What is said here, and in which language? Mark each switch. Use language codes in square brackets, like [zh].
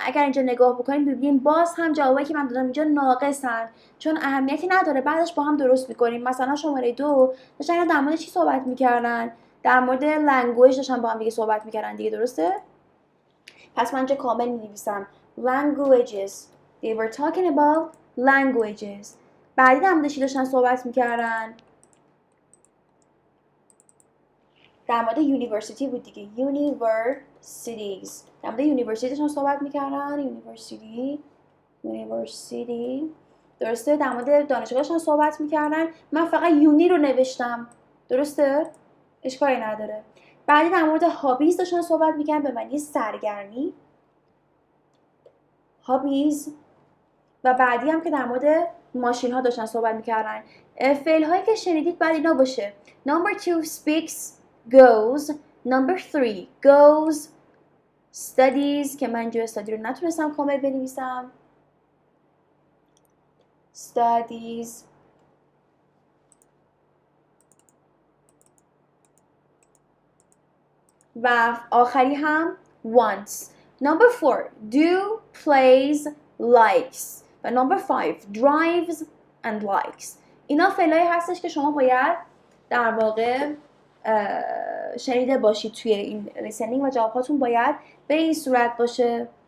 [fa] اگر اینجا نگاه بکنید ببینید باز هم جوابایی که من دادم اینجا ناقصن، چون اهمیتی نداره، بعدش با هم درست میکنیم. مثلا شماره 2 داشتن در مورد چی صحبت میکردن؟ در مورد لنگویج داشتن با هم دیگه صحبت میکردن دیگه، درسته؟ پس من اینجا کامل می‌نویسم languages. [en] They were talking about languages. [fa] بعدی در مورد چی داشتن صحبت میکردن؟ در مورد یونیورسیتی بود دیگه. [en] universities. [fa] در مورد یونیورسیتی داشتن صحبت میکردن. یونیورسیتی. درسته؟ در مورد دانشگاه داشتن صحبت میکردن. من فقط یونی رو نوشتم. درسته؟ اشکالی نداره. بعدی در مورد هابیز داشتن صحبت میکردن به معنی سرگرمی. هابیز. و بعدی هم که در مورد ماشین ها داشتن صحبت میکردن. فعل هایی که شنیدید بعد اینا باشه. [en] Number 2 speaks, goes. Number 3 goes, studies [fa] که من اینجا استادی رو نتونستم کامل بنویسم. [en] Studies. [fa] و آخری هم wants. [en] Number 4 do, plays, likes. و number 5 drives and likes. [fa] اینا فعلایی هستش که شما باید در واقع شنیده باشید توی این لیسنینگ و جواباتون باید به این صورت باشه.